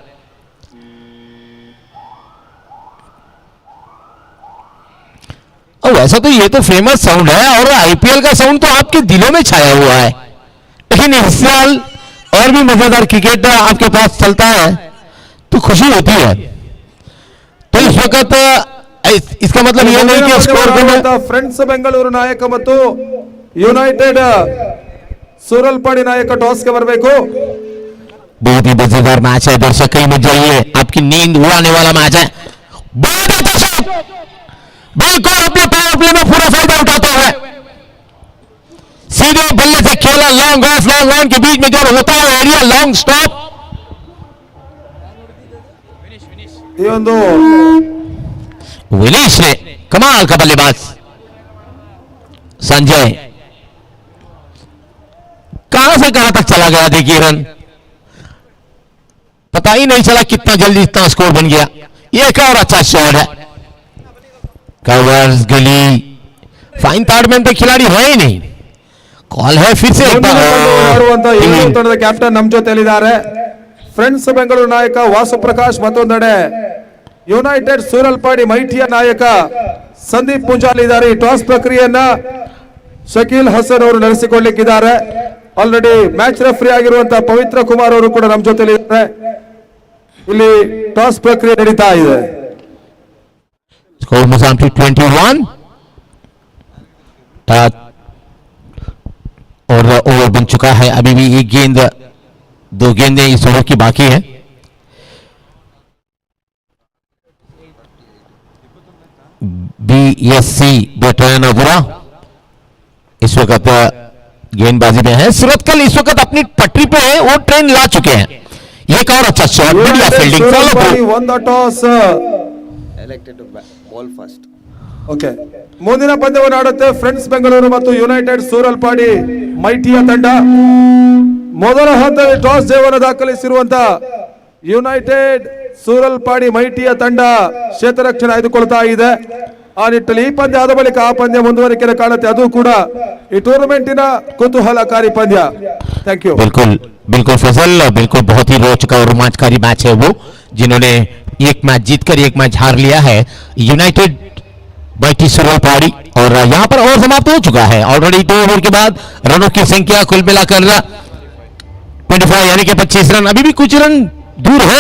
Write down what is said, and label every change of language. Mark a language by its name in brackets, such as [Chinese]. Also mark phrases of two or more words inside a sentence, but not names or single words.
[Hindi] और वैसा तो ये तो [English] famous sound [Hindi] है और आईपीएल का साउंड तो आपके दिलों में छाया हुआ है, लेकिन इस साल और भी मजेदार क्रिकेट आपके पास चलता है तो खुशी होती है। तो इस वक्त इसका मतलब यह नहीं कि स्कोर को [Kannada] ಫ್ರೆಂಡ್ಸ್ ಬೆಂಗಳೂರು ನಾಯಕ ಮತ್ತು ಯುನೈಟೆಡ್ ಸೂರಲ್ಪಾಡಿ ನಾಯಕ ಟಾಸ್ ಗೆ ಬರಬೇಕು। [Hindi] बहुत ही मजेदार मैच है दर्शक, कहीं मत जाइए, आपकी नींद उड़ाने वाला मैच है। बहुत अच्छा शॉट, बिल्कुल अपने [English] power play [Hindi] में पूरा फायदा उठाते हुए सीधे बल्ले से खेला, [English] long off long on [Hindi] के बीच में जो होता है एरिया, [English] long stop. [Kannada] ಈ ಒಂದು [Hindi] विनीश ने कमाल का बल्लेबाज संजय कहां से कहां तक चला गया, देखिए रन पता ही नहीं चला कितना जल्दी इतना स्कोर बन गया। ये एक और अच्छा शॉट है, [English] covers gully, fine third man [Hindi] पे खिलाड़ी है ही नहीं। कॉल है फिर से एक [Kannada] ಮುಂದಿನ [Hindi] बार। [Kannada] ಪಂದ್ಯವನ್ನು ಆಡುವಂತ ಈ ತಂಡದ ಕ್ಯಾಪ್ಟನ್ ನಮ್ಮ ಜೊತೆಯಲ್ಲಿದ್ದಾರೆ। ಫ್ರೆಂಡ್ಸ್ ಬೆಂಗಳೂರು ನಾಯಕ ವಾಸು ಪ್ರಕಾಶ್, ಮತ್ತೊಂದೆಡೆ ಯುನೈಟೆಡ್ ಸೂರಲ್ಪಾಡಿ ಮೈಟಿಯ ನಾಯಕ ಸಂದೀಪ್ ಪೂಂಜಾಲಿ ಇದ್ದಾರೆ। ಈ ಟಾಸ್ ಪ್ರಕ್ರಿಯೆಯನ್ನ ಶಕೀಲ್ ಹಸನ್ ಅವರು ನಡೆಸಿಕೊಳ್ಳಲಿಕ್ಕಿದ್ದಾರೆ। [English] already match referee [Kannada] ಆಗಿರುವಂತಹ ಪವಿತ್ರ ಕುಮಾರ್ ಅವರು ಕೂಡ ನಮ್ಮ ಜೊತೆಯಲ್ಲಿದ್ದಾರೆ। ಇಲ್ಲಿ ಟಾಸ್ ಪ್ರಕ್ರಿಯೆ ನಡೀತಾ ಇದೆ। [Hindi] स्कोर मोजाम टू 21 और ओवर बन चुका है। अभी भी एक गेंद, 2 गेंदें इस ओवर की बाकी है। बीएससी बेटरानापुरा इस वक्त गेंदबाजी में है। सूरतकल इस वक्त अपनी पटरी पे है, वो ट्रेन ला चुके हैं। ये एक और अच्छा शॉट, बढ़िया फील्डिंग, फॉलो [Kannada] ಸೂರಲ್ಪಾಡಿ ಒಂದು [English] toss okay, [Kannada] ಮುಂದಿನ ಪಂದ್ಯವನ್ನು ಆಡುತ್ತೆ ಫ್ರೆಂಡ್ಸ್ ಬೆಂಗಳೂರು ಮತ್ತು ಯುನೈಟೆಡ್ ಸೂರಲ್ಪಾಡಿ ಮೈಟಿಯ ತಂಡ। ಮೊದಲ ಹಂತದಲ್ಲಿ ಟಾಸ್ ಜಯವನ್ನು ದಾಖಲಿಸಿರುವಂತಹ ಯುನೈಟೆಡ್ ಸೂರಲ್ಪಾಡಿ ಮೈಟಿಯ ತಂಡ ಕ್ಷೇತ್ರರಕ್ಷಣೆ ಆಯ್ದುಕೊಳ್ತಾ ಇದೆ। ಆ ನಿಟ್ಟಿನಲ್ಲಿ ಈ ಪಂದ್ಯ ಆದ ಬಳಿಕ ಆ ಪಂದ್ಯ ಮುಂದುವರಿಕೆ ಕಾಣುತ್ತೆ, ಅದು ಕೂಡ ಈ ಟೂರ್ನಮೆಂಟಿನ ಕುತೂಹಲಕಾರಿ ಪಂದ್ಯ। [English] thank you. [Hindi] बिल्कुल बिल्कुल फैसल, बिल्कुल बहुत ही रोचक और रोमांचकारी मैच है वो, जिन्होंने एक मैच जीतकर एक मैच हार लिया है यूनाइटेड बाइटी सूरलपाड़ी। और यहां पर ओवर समाप्त हो चुका है ऑलरेडी। 2 ओवर के बाद रनों की संख्या कुल मिलाकर 25 यानी कि 25 रन, अभी भी कुछ रन दूर हैं।